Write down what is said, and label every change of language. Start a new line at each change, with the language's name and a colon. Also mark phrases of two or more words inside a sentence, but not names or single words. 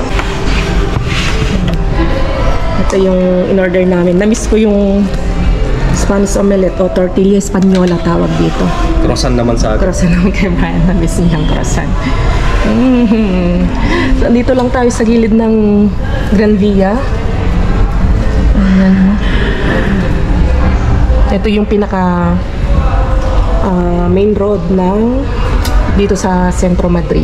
Filipino: Ito yung in-order namin. Na-miss ko yung
English: Spanish omelette
Filipino: o
Spanish: tortilla española
Filipino: tawag dito. Croissant naman sa akin. Croissant naman kay Brian. Nabis niyang croissant. So, dito lang tayo sa gilid ng Gran Via. Ayan. Ito yung pinaka
English: main road
Filipino: ng dito sa Centro Madrid.